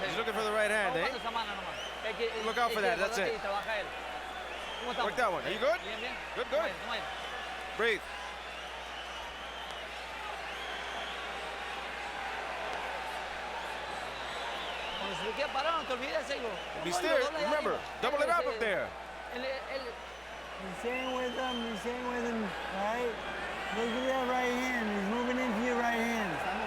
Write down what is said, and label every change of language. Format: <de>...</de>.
<en>He's looking for the right hand, eh?</en> <es>Esa mano nomás.</es> <en>Look out for that, that's it.</en> <es>Trabaja él. ¿Cómo estamos?</es> <en>Work that one. Are you good?</en> <es>Bien, bien.</es> <en>Good, good.</en> <es>Toma ahí.</es> <en>Breathe.</en> <es>Cuando se te queda parado, no te olvides de hacerlo.</es> <en>Be still. Remember, double it up there. He's staying with him, right? Look at that right hand. He's moving into your right hand.</en>